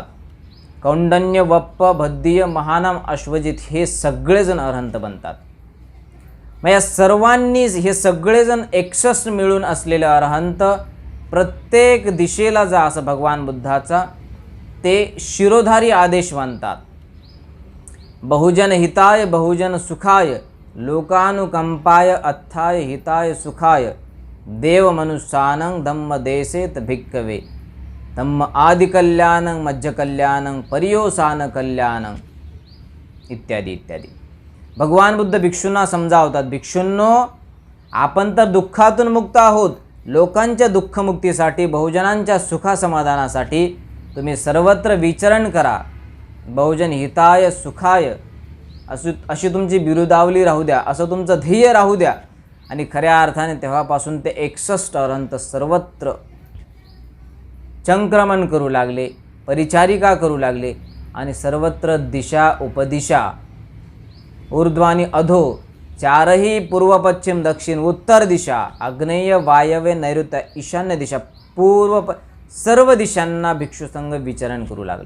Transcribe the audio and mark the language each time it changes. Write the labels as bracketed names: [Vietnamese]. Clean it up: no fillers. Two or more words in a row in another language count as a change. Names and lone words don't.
[Marathi] कौंडन्य, वप्प, भद्दीय, महानाम, अश्वजित हे सगळेजण अरहंत बनतात. मग या सर्वांनीच हे सगळेजण 61 मिळून असलेले अरहंत प्रत्येक दिशेला जा असं भगवान बुद्धाचा ते शिरोधारी आदेश मानतात. [Pali] बहुजन हिताय बहुजन सुखाय लोकानुकंपाय अत्थाय हिताय सुखाय देव मनुष्यानं धम्म देसेत भिक्कवे धम्म आदि कल्याणं मज्ज कल्याणं पर्योसान कल्याणं इत्यादी इत्यादी. [Marathi] भगवान बुद्ध भिक्षूंना समजावतात, भिक्षूंनो आपण तर दुःखातून मुक्त आहोत, लोकांच्या दुःखमुक्तीसाठी बहुजनांच्या सुखासमाधानासाठी तुम्ही सर्वत्र विचरण करा. [Pali] बहुजन हिताय सुखाय [Marathi] अशी तुमची बिरुदावली राहू द्या, असं तुमचं ध्येय राहू द्या. आणि खऱ्या अर्थाने तेव्हापासून ते 61 अरहंत सर्वत्र चंक्रमण करू लागले, परिचारिका करू लागले आणि सर्वत्र दिशा उपदिशा ऊर्ध्वानी अधो चारही पूर्व पश्चिम दक्षिण उत्तर दिशा आग्नेय वायव्य नैऋत्य ईशान्य दिशा सर्व दिशांना भिक्षू संघ विचरण करू लागलं.